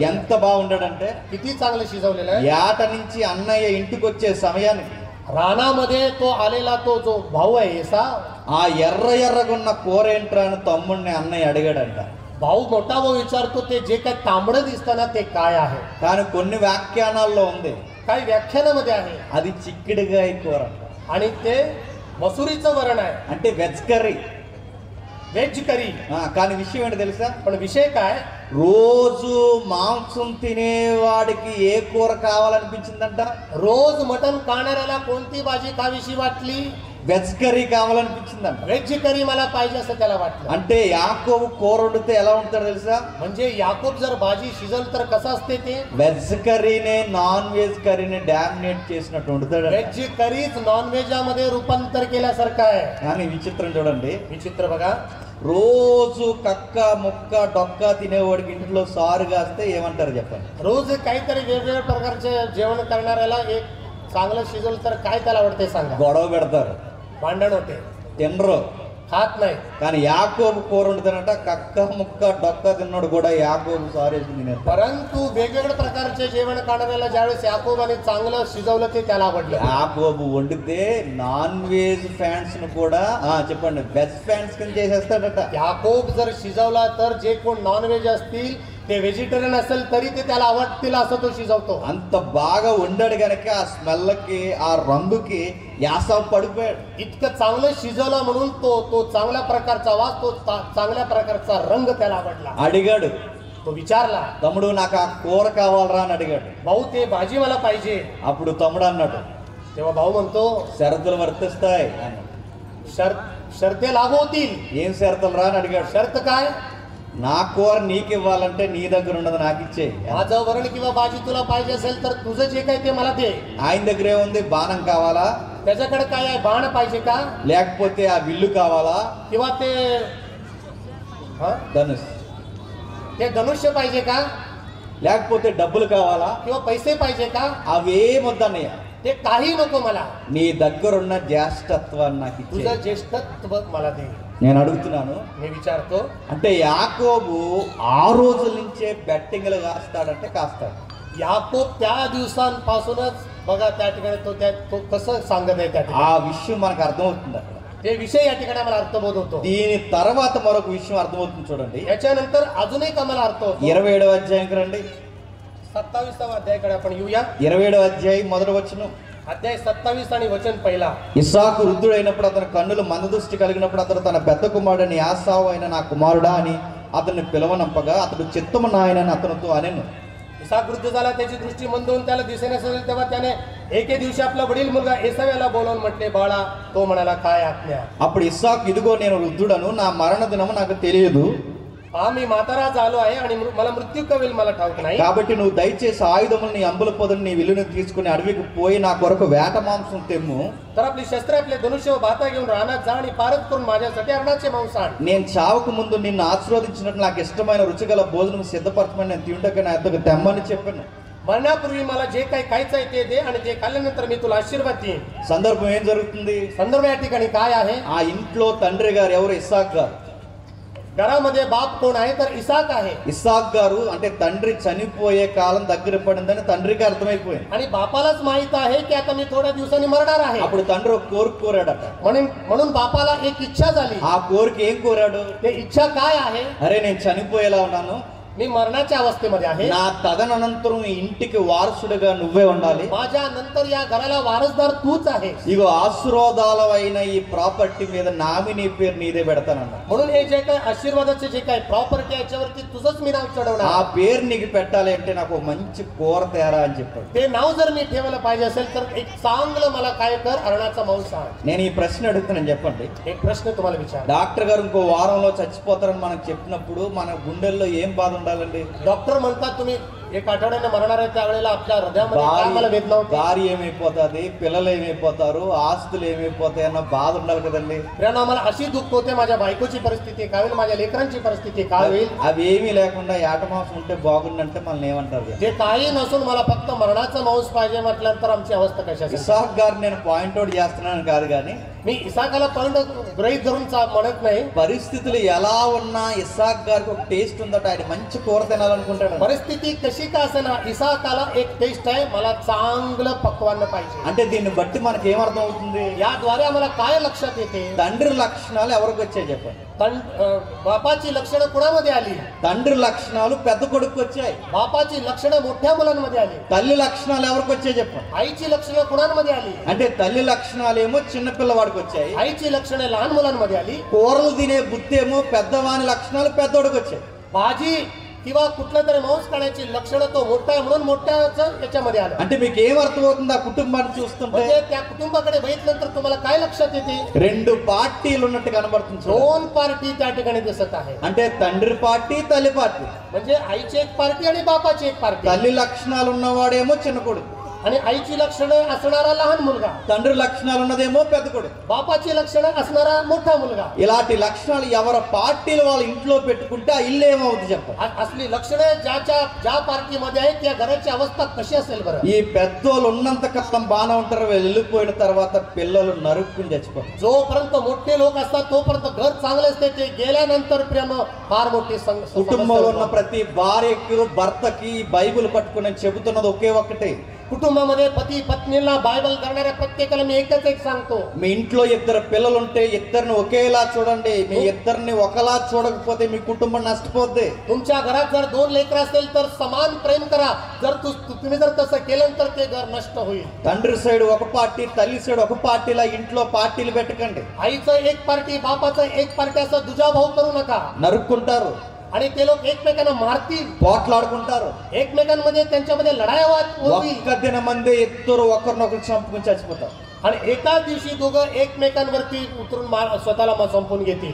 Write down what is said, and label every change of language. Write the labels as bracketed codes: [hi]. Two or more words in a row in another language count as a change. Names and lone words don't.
[te] ఎంత బాగుండాడంటే [mr] किती चांगलं शिजवलेलं आहे. [te] ఏట నుంచి అన్నయ్య ఇంటికి వచ్చే సమయానికి [mr] रानामध्ये तो आलेला तो जो भाऊ आहे ఏసా. [te] ఆ ఎర్రగున్న కూర ఏంట్రా అని తమ్ముడిని అన్నయ్య అడిగాడంట. [mr] भाऊ मोठा भाऊ विचारतो ते जे काय तांबडं दिसताना ते काय आहे. [te] కానీ కొన్ని వ్యాఖ్యానాల్లో ఉంది [mr] काही व्याख्यानामध्ये आहे. [te] అది చిక్కుడుగాయ కూర [mr] आणि ते मसुरीचं वरण आहे. [en] అంటే veg curry. veg curry. [te] కానీ విషయం ఏంటి తెలుసా? [mr] पण विषय काय. [te] రోజు మాంసం తినేవాడికి ఏ కూర కావాలనిపించిందంట? [mr] रोज मटण खाणाऱ्याला कोणती भाजी खावीशी वाटली. [en] veg curry [te] కావాలనిపించిందంట. [en] veg curry [mr] मला पाहिजे असं त्याला वाटलं. [te] అంటే యాకోబు కూర వండితే ఎలా ఉంటాడో తెలుసా? [mr] म्हणजे याकोब जर भाजी शिजवलं तर कसं असते ते. [en] veg curryne non veg curryni dominate [te] చేసినట్టు వండుతాడు. [en] veg currych non veg [mr] मध्ये रूपांतर केल्यासारखं आहे. [te] కానీ విచిత్రం చూడండి. [mr] विचित्र बघा. [te] రోజు కక్క ముక్క డొక్క తినేవాడికి ఇంట్లో సారు కాస్తే ఏమంటారు చెప్పండి? [mr] रोज काहीतरी वेगवेगळ्या प्रकारचे जेवण करणाऱ्याला एक चांगलं शिजवलं तर काय त्याला आवडते सांगा. [te] గొడవ పెడతారు. [mr] भांडण होते. [te] తినరు. [mr] खात नाही. [te] కానీ యాకోబు కూర వండుతానంట కక్క ముక్క డొక్క తిన్నాడు కూడా యాకోబు సారేసి తినేస్తారు. [mr] परंतु वेगवेगळ्या प्रकारचे जेवण खाणाऱ्याला ज्यावेळेस याकोबाने चांगलं शिजवलं ते त्याला आवडलं. [te] యాకోబు వండితే [en] non veg fans [te] ను కూడా చెప్పండి [en] veg fans [te] కింద చేసేస్తాడట. [mr] याकोब जर शिजवला तर जे कोण [en] non veg [mr] असतील ते व्हेजिटेरियन असेल तरी ते त्याला आवडतील असं तो शिजवतो. [te] అంత బాగా వండాడు గనక ఆ స్మెల్కి ఆ రంగుకి యాసవ పడిపోయాడు. [mr] इतकं चांगलं शिजवलं म्हणून तो चांगल्या प्रकारचा वास तो चांगल्या प्रकारचा रंग त्याला आवडला. [te] అడిగాడు. [mr] तो विचारला. [te] తమ్ముడు నాకు ఆ కూర కావాలరా అని అడిగాడు. [mr] भाऊ ते भाजी मला पाहिजे. [te] అప్పుడు తమ్ముడు అన్నాడు [mr] तेव्हा भाऊ म्हणतो [te] షరతులు వర్తిస్తాయి అన్నాడు. [mr] शर्ते लागू होतील. [te] ఏం షరతులు రా అని అడిగాడు. [mr] शर्त काय. [te] నా కూర నీకు ఇవ్వాలంటే నీ దగ్గర ఉన్నది నాకు ఇచ్చేయి. [mr] माझं वरण किंवा भाजी तुला पाहिजे असेल तर तुझं जे काही ते मला दे. [te] ఆయన దగ్గర ఏముంది? బాణం కావాలా? [mr] त्याच्याकडे काय आहे. बाण पाहिजे का. [te] లేకపోతే ఆ విల్లు కావాలా? [mr] किंवा ते [te] ధనుష్. [mr] ते धनुष्य पाहिजे का. [te] లేకపోతే డబ్బులు కావాలా? [mr] किंवा पैसे पाहिजे का. [te] అవేమొద్దన్నయ్య. [mr] ते काही नको मला. [te] నీ దగ్గరున్న జ్యేష్ఠత్వాన్ని నాకు ఇచ్చే. [mr] तुझं ज्येष्ठत्व मला दे. [te] నేను అడుగుతున్నాను. [mr] मी विचारतो. [te] అంటే యాకోబు ఆ రోజుల నుంచే బెట్టింగ్లు కాస్తాడంటే కాస్తాడు. [mr] याकोब त्या दिवसांपासूनच बघा त्या ठिकाणी तो कसं सांगत आहे त्या ఆ ठिकाणी. [te] విషయం మనకు అర్థమవుతుంది అక్కడ. [mr] ते विषय या ठिकाणी आम्हाला अर्थबोध होतो. [te] దీని తర్వాత మరొక విషయం అర్థమవుతుంది చూడండి. [mr] याच्यानंतर अजून एक आम्हाला अर्थ होतो. [te] 27వ అధ్యాయంకి రండి. [mr] 27వ अध्यायाकडे आपण येऊया. [te] 27వ అధ్యాయం మొదటి వచనం. [mr] अध्याय 27 आणि वचन पहिला. [te] ఇస్సాకు వృద్ధుడైనప్పుడు అతని కన్నులు మందదృష్టి కలిగినప్పుడు అతడు తన పెద్ద కుమారుడని యాసావు అయిన నా కుమారుడా అని అతన్ని పిలవనంపగా అతడు చిత్తము నాయనని అతనితో అనెను. [mr] इसाक वृद्ध झाला, त्याची दृष्टी मंद होऊन त्याला दिसेनास तेव्हा त्याने एके दिवशी आपला वडील मुलगा एसाव्याला बोलावून म्हटले, बाळा. तो म्हणाला, काय आज्ञा. [te] అప్పుడు ఇస్సాకు ఇదిగో నేను వృద్ధుడను, నా మరణ దినము నాకు తెలియదు, [mr] मी म्हातारा झालो आहे आणि मला मृत्यू कवेल मला ठाऊक नाही. [te] కాబట్టి నువ్వు దయచేసి ఆయుధములు నీ అంబుల పొదను నీ విల్లును తీసుకుని అడవికి పోయి నా కొరకు వేట మాంసం తెమ్ము. [mr] तर आपली शस्त्र आपले धनुष्य व भाता घेऊन रानात जा आणि पारत करून माझ्यासाठी अरणाचे मांस आण. [te] నేను చావకు ముందు నిన్ను ఆశీర్వదించినట్టు నాకు ఇష్టమైన రుచిగల భోజనం సిద్ధపరచమని నేను తింటకు నా యొద్దకు తెమ్మని చెప్పాను. [mr] मरणापूर्वी मला जे काही खायचं आहे ते दे आणि ते खाल्ल्यानंतर मी तुला आशीर्वाद देईन. [te] సందర్భం ఏం జరుగుతుంది? [mr] संदर्भ या ठिकाणी काय आहे? [te] ఆ ఇంట్లో తండ్రి గారు ఎవరు? ఇస్సాకు గారు. [mr] घरामध्ये बाप कोण आहे? तर इसाक आहे. [te] ఇస్సాకు గారు అంటే తండ్రి చనిపోయే కాలం దగ్గర పడిందని తండ్రికి అర్థమైపోయింది. [mr] आणि बापालाच माहित आहे की आता मी थोड्या दिवसांनी मरणार आहे. [te] అప్పుడు తండ్రి ఒక కోరిక కోరాడట. [mr] म्हणून बापाला एक इच्छा झाली. [te] ఆ కోరిక ఏం కోరాడు? [mr] ते इच्छा काय आहे? [te] అరే నేను చనిపోయేలా ఉన్నాను, [mr] मी मरणाच्या अवस्थेमध्ये आहे, [te] నా తదనంతరం ఈ ఇంటికి వారసుడిగా నువ్వే ఉండాలి, [mr] माझ्या नंतर या घराला वारसदार तूच आहेस. [te] ఇగో ఆశీర్వాదాలైన ఈ ప్రాపర్టీ మీద నామినీ పేరు నీదే పెడతానన్నా. [mr] म्हणून हे जे काही आशीर्वादाचे जे काही प्रॉपर्टी आहे याच्यावरती तुझंच मी नाव ఆ चढवणार. [te] పేరు నీకు పెట్టాలి అంటే నాకు ఒక మంచి కూర తేరా అని చెప్పాడు. [mr] ते नाव जर मी ठेवायला पाहिजे असेल तर एक चांगलं मला काय कर, अरणाचा मांस आण. [te] నేను ఈ ప్రశ్న అడుగుతున్నాను, చెప్పండి. [mr] एक प्रश्न तुम्हाला विचार. [te] డాక్టర్ గారు ఇంకో వారంలో చచ్చిపోతారని మనకు చెప్పినప్పుడు మన గుండెల్లో ఏం బాధ ఉండాలండి? [mr] डॉक्टर म्हणतात तुम्ही एक आठवड्याने मरणार आहे, त्यावेळेला आपल्या हृदयामध्ये काय मला वेदना होती? [te] భార్య ఏమైపోతుంది, పిల్లలు ఏమైపోతారు, ఆస్తులు ఏమైపోతాయి అన్న బాధ ఉండాలి కదండి. [mr] प्रियांनो, आम्हाला अशी दुःख होते, माझ्या बायकोची परिस्थिती काय होईल, माझ्या लेकरांची परिस्थिती काय होईल. [te] అవి ఏమీ లేకుండా ఏటమాంసం ఉంటే బాగుందంటే మనల్ని ఏమంటారు? [mr] ते काही नसून मला फक्त मरणाचा मांस पाहिजे म्हटल्यानंतर आमची अवस्था कशी असेल. [te] ఇస్సాకు గారు నేను పాయింట్అవుట్ చేస్తున్నాను కాదు, కానీ [mr] मी इसाकाला पॉइंट गृहीत धरून म्हणत नाही. [te] పరిస్థితులు ఎలా ఉన్నా ఇస్సాకు గారికి ఒక టేస్ట్ ఉందట, ఆయన మంచి కూర తినాలనుకుంటాడు. [mr] परिस्थिती कशी का असेना, इसाकाला एक टेस्ट आहे, मला चांगलं पक्वान्न पाहिजे. [te] అంటే దీన్ని బట్టి మనకి ఏమర్థం అవుతుంది? [mr] याद्वारे आम्हाला काय लक्षात येते? [te] తండ్రి లక్షణాలు ఎవరికి వచ్చాయి చెప్పండి? [mr] बापाची लक्षणं कुणामध्ये आली? [te] తండ్రి లక్షణాలు పెద్ద కొడుకు వచ్చాయి. [mr] बापाची लक्षणं मोठ्या मुलांमध्ये आली. [te] తల్లి లక్షణాలు ఎవరికి వచ్చాయి చెప్పండి? [mr] आईची लक्षणं कुणांमध्ये आली? [te] అంటే తల్లి లక్షణాలు ఏమో చిన్న పిల్లవాడికి వచ్చాయి, [mr] आईची लक्षणं लहान मुलांमध्ये आली. [te] కూరలు తినే బుద్ధి ఏమో పెద్దవాని లక్షణాలు పెద్దోడికి వచ్చాయి. [mr] भाजी किंवा कुठलं तरी मांस खाण्याची लक्षणं तो मोठा आहे म्हणून मोठ्याच याच्यामध्ये आलं. [te] అంటే మీకు ఏం అర్థమవుతుంది ఆ కుటుంబాన్ని చూస్తుంటే? [mr] म्हणजे त्या कुटुंबाकडे बघितल्यानंतर तुम्हाला काय लक्षात येते? [te] రెండు పార్టీలు ఉన్నట్టు కనబడుతుంది చూడండి. [mr] दोन पार्टी त्या ठिकाणी दिसत आहे. [te] అంటే తండ్రి పార్టీ, తల్లి పార్టీ. [mr] म्हणजे आईची एक पार्टी आणि बापाची एक पार्टी. [te] తల్లి లక్షణాలు ఉన్నవాడేమో చిన్న కొడుకు, [mr] आणि आईची लक्षणं असणारा लहान मुलगा, [te] తండ్రి లక్షణాలు ఉన్నదేమో పెద్ద కొడుకు. [mr] बापाची लक्षणं असणारा मोठा मुलगा. [te] ఇలాంటి లక్షణాలు ఎవరి పార్టీలు వాళ్ళ ఇంట్లో పెట్టుకుంటే ఆ ఇల్లు ఏమవుతుంది చెప్పండి? [mr] असली लक्षणं ज्या पार्टीमध्ये आहे त्या घराची अवस्था कशी असेल बरं? [te] ఈ పెద్దోళ్ళు ఉన్నంత కాలం బాగానే ఉంటారు, వెళ్ళిపోయిన తర్వాత పిల్లలు నరుక్కుని చచ్చిపోతారు. [mr] जोपर्यंत मोठे लोक असतात तोपर्यंत घर चांगले असते, ते गेल्यानंतर प्रेम फार मोठी [te] కుటుంబంలో ఉన్న ప్రతి భార్యకి భర్తకి బైబిల్ పట్టుకుని చెబుతున్నది ఒకే ఒక్కటే. [mr] कुटुंबामध्ये पती पत्नीला बायबल करणाऱ्या प्रत्येकाला मी एकच एक सांगतो, [te] మీ ఇంట్లో ఇద్దరు పిల్లలుంటే ఇద్దరిని ఒకేలా చూడండి. మీ ఇద్దరిని ఒకలా చూడకపోతే మీ కుటుంబం నష్టపోద్ది. [mr] तुमच्या घरात जर दोन लेकरं असेल तर समान प्रेम करा. जर तुम्ही जर तसं केलं तर ते घर नष्ट होईल. [te] తండ్రి సైడ్ ఒక పార్టీ, తల్లి సైడ్ ఒక పార్టీలా ఇంట్లో పార్టీలు పెట్టకండి. [mr] आईचं एक पार्टी, बापाचं एक पार्टी असं दुजाभाव करू नका. [te] నరుక్కుంటారు, [mr] आणि ते लोक एकमेकांना मारतील, [te] పోట్లాడుకుంటారు. [mr] एकमेकांमध्ये त्यांच्यामध्ये लढाया होईल. [te] ఒక్క దినమందే ఇద్దరు ఒకరినొకరు చంపుకుని చచ్చిపోతారు. [mr] आणि एकाच दिवशी दोघं एकमेकांवरती उतरून स्वतःला संपून घेतील.